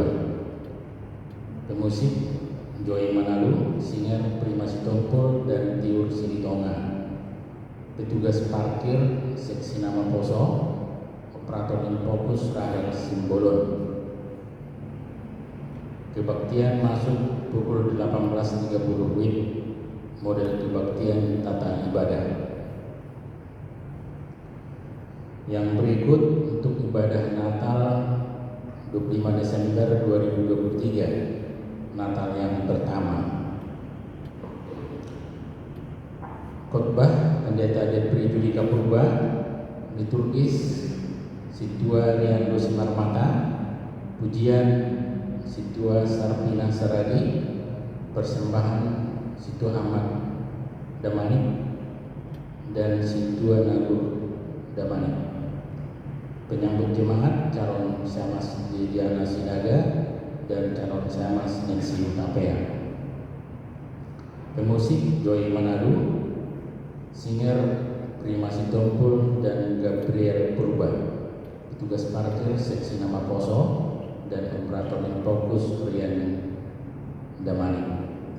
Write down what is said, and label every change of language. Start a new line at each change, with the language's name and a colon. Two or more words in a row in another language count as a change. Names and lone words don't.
Indonesian: Pemusik Joy Manalu, singer Prima Sitompul dan Tiur Silitonga. Petugas parkir seksi Nama Poso, operator Infocus Rahel Simbolon. Kebaktian masuk pukul 18.30 WIB, model kebaktian tata ibadah. Yang berikut untuk ibadah Natal 25 Desember 2023, Natal yang pertama. Khotbah Pendeta Depri Judika Purba, liturgis Situa Riando Simarmata, pujian Situa Sarpina Saradi, persembahan Situa Ahmad Damanik dan Situa Nagur Damanik. Penyambut jemaat calon Syamas Diana Sinaga dan calon Syamas Nancy Utapea. Pemusik Joy Manado, singer Prima Sitompul dan Gabriel Purba. Petugas parkir seksi Nama Poso dan operator Infocus Rian Damani.